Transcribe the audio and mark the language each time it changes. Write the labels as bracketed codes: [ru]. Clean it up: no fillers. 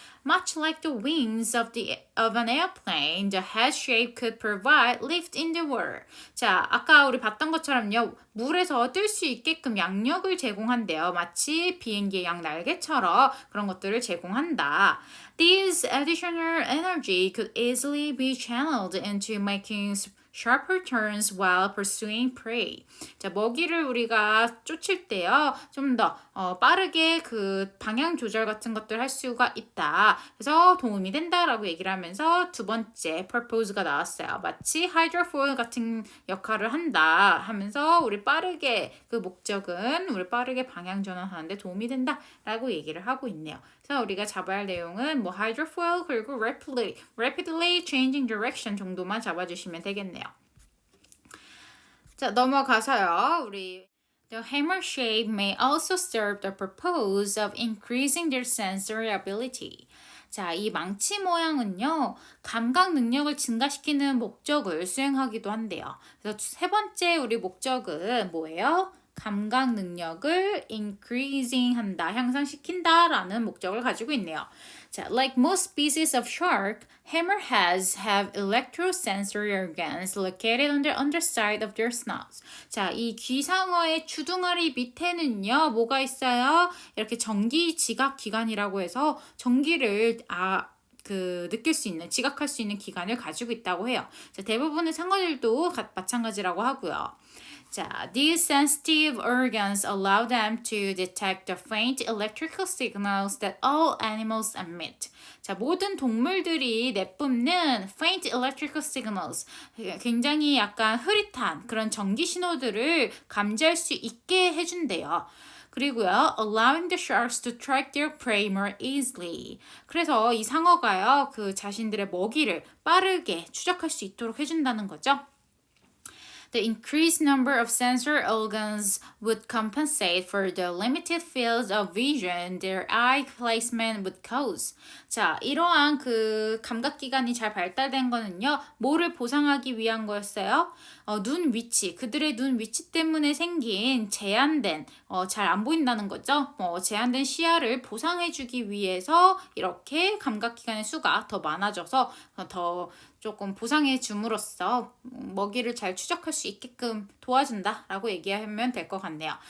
[en] Much like the wings of an airplane, the head shape could provide lift in the water. [ko] 자, 아까 우리 봤던 것처럼요, 물에서 뜰 수 있게끔 양력을 제공한대요. 마치 비행기의 양날개처럼 그런 것들을 제공한다. [en] This additional energy could easily be channeled into making sharper turns while pursuing prey. [ko] 자, 먹이를 우리가 쫓을 때요, 좀 더 빠르게 그 방향 조절 같은 것들 할 수가 있다. 그래서 도움이 된다라고 얘기를 하면서 두 번째 purpose가 나왔어요. 마치 hydrofoil 같은 역할을 한다 하면서 우리 빠르게 그 목적은 우리 빠르게 방향 전환하는데 도움이 된다라고 얘기를 하고 있네요. 그래서 우리가 잡아야 할 내용은 뭐 hydrofoil 그리고 [en] rapidly changing direction [ko] 정도만 잡아주시면 되겠네요. 자, 넘어가서요. 우리 [en] The hammer shape may also serve the purpose of increasing their sensory ability. [ko] 자, 이 망치 모양은요, 감각 능력을 증가시키는 목적을 수행하기도 한대요. 그래서 세 번째 우리 목적은 뭐예요? 감각 능력을 increasing 한다, 향상시킨다라는 목적을 가지고 있네요. [en] 자, like most species of shark, hammerheads have electrosensory organs located on the underside of their snouts. [ko] 자, 이 귀상어의 주둥아리 밑에는요, 뭐가 있어요? 이렇게 전기 지각 기관이라고 해서 전기를 느낄 수 있는, 지각할 수 있는 기관을 가지고 있다고 해요. 자, 대부분의 상어들도 마찬가지라고 하고요. [en] 자, these sensitive organs allow them to detect the faint electrical signals that all animals emit. [ko] 자, 모든 동물들이 내뿜는 [en] faint electrical signals, [ko] 굉장히 약간 흐릿한 그런 전기 신호들을 감지할 수 있게 해준대요. 그리고요, [en] allowing the sharks to track their prey more easily. [ko] 그래서 이 상어가요, 그 자신들의 먹이를 빠르게 추적할 수 있도록 해준다는 거죠. [en] The increased number of sensor organs would compensate for the limited field of vision their eye placement would cause. [ko] 자, 이러한 그 감각기관이 잘 발달된 거는요, 뭐를 보상하기 위한 거였어요? 눈 위치, 그들의 눈 위치 때문에 생긴 제한된, 잘 안 보인다는 거죠. 제한된 시야를 보상해주기 위해서 이렇게 감각기관의 수가 더 많아져서 더 조금 보상해 줌으로써 먹이를 잘 추적할 수 있게끔 도와준다라고 얘기하면 될 것 같네요.